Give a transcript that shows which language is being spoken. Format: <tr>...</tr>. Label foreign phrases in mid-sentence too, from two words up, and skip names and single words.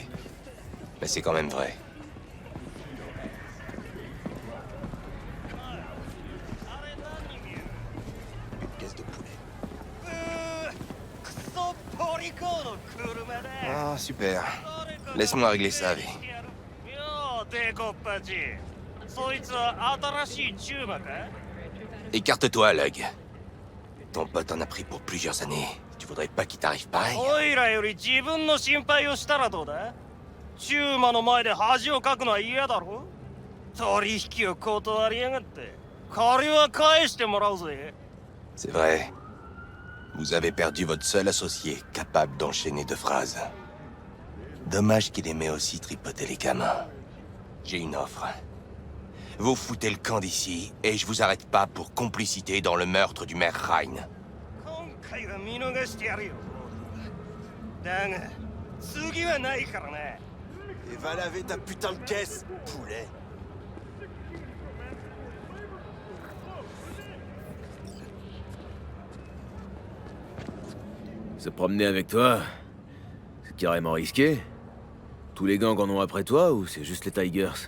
<fr>Mais c'est quand même vrai. Une pièce de poulet. Ah, super. Laisse-moi régler ça, V.</fr> <ja>よう帝国パチそいつは新しいチューバか</ja> <fr>Écarte-toi, Lug. Ton pote en a pris pour plusieurs années. Tu voudrais pas qu'il t'arrive pareil?</fr> <ja>おいらより自分の心配をしたらどうだ？チューマの前で恥をかくのは嫌だろ？取引を断りやがって。借りは返してもらうぜ。</ja> <fr>C'est vrai. Vous avez perdu votre seul associé capable d'enchaîner deux phrases. Dommage qu'il aimait aussi tripoter les gamins. J'ai une offre. Vous foutez le camp d'ici, et je vous arrête pas pour complicité dans le meurtre du maire Rhine.</fr> <ja>今回は見逃してやるよ。だが、次はないからな。</ja> <fr>Et va laver ta putain de caisse, poulet. Se promener avec toi, c'est carrément risqué. Tous les gangs en ont après toi ou c'est juste les Tigers?</fr>